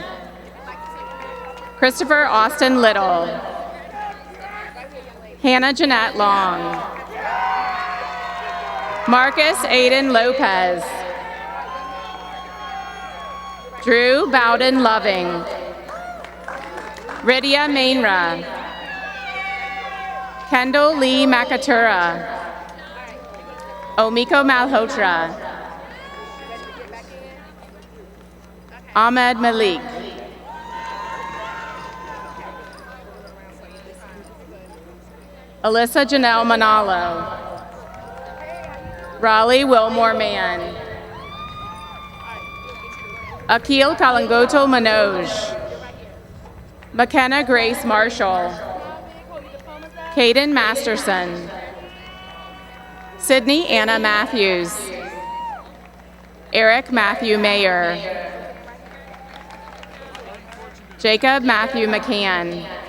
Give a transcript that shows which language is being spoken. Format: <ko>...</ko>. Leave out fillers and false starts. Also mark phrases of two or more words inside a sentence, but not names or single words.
<en>Christopher Austin Little. Hannah Jeanette Long. Marcus Aiden Lopez. Drew Bowden Loving. Rydia Mainra. Kendall Lee Makatura. Omiko Malhotra. Ahmed Malik. Alyssa Janelle Manalo. Raleigh Wilmore Mann. Akil Kalangoto Manoj. McKenna Grace Marshall. Caden Masterson. Sydney Anna Matthews. Eric Matthew Mayer. Jacob Matthew McCann.</en>